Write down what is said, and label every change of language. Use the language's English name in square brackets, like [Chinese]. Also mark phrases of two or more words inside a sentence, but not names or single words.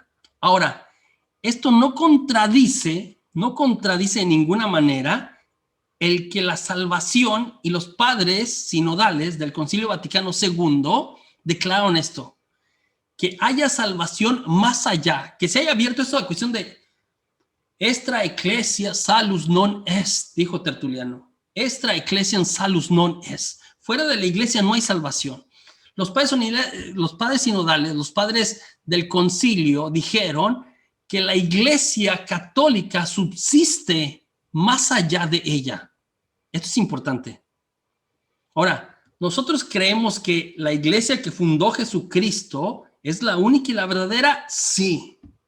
[Spanish] Ahora, esto no contradice en ninguna manera el que la salvación y los padres sinodales del Concilio Vaticano II declararon esto, que haya salvación más allá, que se haya abierto esto a la cuestión de [Latin] extra ecclesia salus non est, [Spanish] dijo Tertuliano. [Latin] Extra ecclesia salus non est. [Spanish] Fuera de la iglesia no hay salvación. Los padres sinodales, los padres del concilio dijeron que la iglesia católica subsiste más allá de ella. Esto es importante. Ahora, Nosotros creemos que la iglesia que fundó Jesucristo es la única y la verdadera, sí.